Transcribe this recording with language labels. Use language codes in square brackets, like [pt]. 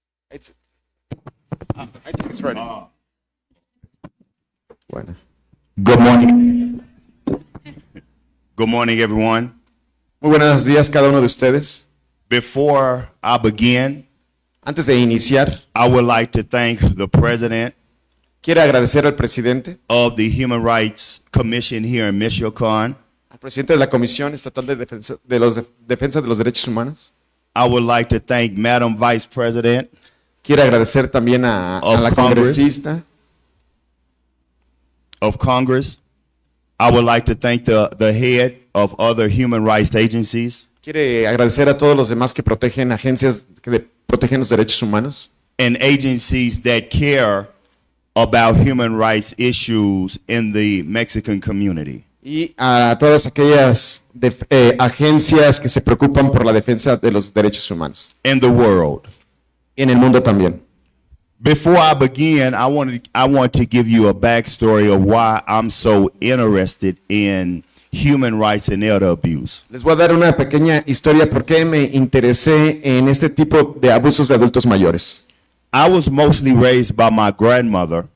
[en] It's, I think it's ready. [es] Bueno. [en] Good morning. Good morning, everyone. [es] Muy buenos días cada uno de ustedes. [en] Before I begin, [es] Antes de iniciar, [en] I would like to thank the president [es] quiero agradecer al presidente, [en] of the Human Rights Commission here in Michoacan. [es] al presidente de la Comisión Estatal de Defensa de los Derechos Humanos. [en] I would like to thank Madam Vice President [es] Quiero agradecer también a [en] Of [es] la [en] Congress. [es] congresista. [en] of Congress. I would like to thank the head of other human rights agencies [es] Quiere agradecer a todos los demás que protegen agencias que protegen los derechos humanos [en] and agencies that care about human rights issues in the Mexican community. [es] y a todas aquellas agencias que se preocupan por la defensa de los derechos humanos. [en] In the world. [es] En el mundo también. [en] Before I begin, I want to give you a backstory of why I'm so interested in human rights and elder abuse. [es] Les voy a dar una pequeña historia por qué me interesé en este tipo de abusos de adultos mayores. [en] I was mostly raised by my grandmother,